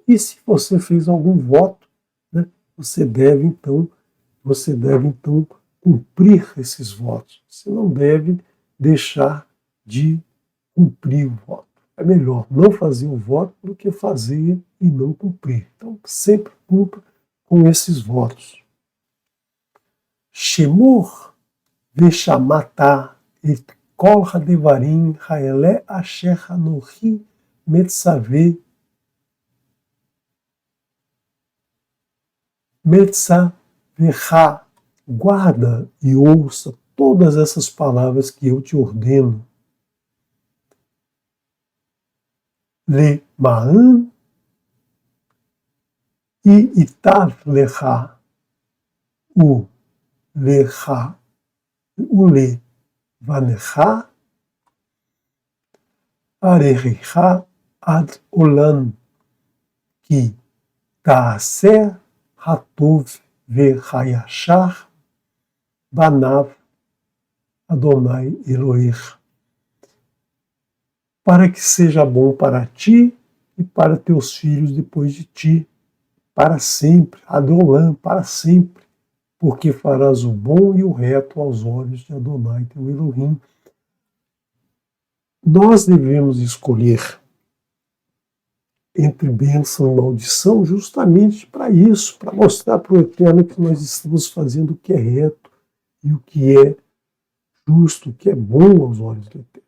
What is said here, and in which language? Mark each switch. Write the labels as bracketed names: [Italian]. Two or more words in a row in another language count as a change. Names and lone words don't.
[Portuguese] E se você fez algum voto, né, você deve então cumprir esses votos. Você não deve deixar de cumprir o voto. É melhor não fazer o voto do que fazer e não cumprir. Então, sempre cumpra com esses votos. [Hebrew] שמור ושמעת את כל הדברים האלה אשר אנכי מצוה מצוך. [Portuguese] Guarda e ouça todas essas palavras que eu te ordeno. [Hebrew] למען ייטב לך ולך ולבניך אחריך עד עולם כי תעשה הטוב והישר בעיני אדוני אלוהיך, [Portuguese] para que seja bom para ti e para teus filhos depois de ti, para sempre, Adolam, para sempre, porque farás o bom e o reto aos olhos de Adonai, teu Elohim. Nós devemos escolher entre bênção e maldição justamente para isso, para mostrar para o Eterno que nós estamos fazendo o que é reto e o que é justo, o que é bom aos olhos do Eterno.